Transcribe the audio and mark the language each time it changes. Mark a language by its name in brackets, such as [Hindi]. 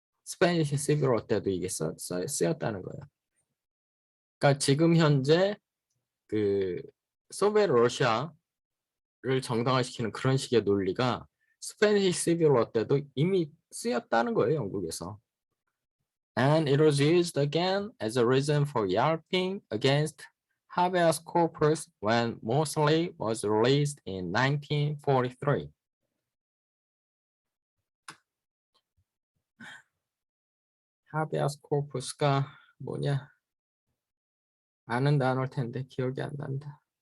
[Korean] 스페니시 시빌 워 때도 이게 쓰였다는 거예요. 그러니까 지금 현재 그 소비에트 러시아를 정당화시키는 그런 식의 논리가 스페니시 시빌 워 때도 이미 쓰였다는 거예요, 영국에서. [English] And it was used again as a reason for yelping against habeas corpus when Mosley was released in 1943. [Korean] habeas corpus가 뭐냐? 아는 단어일 텐데 기억이 안 난다.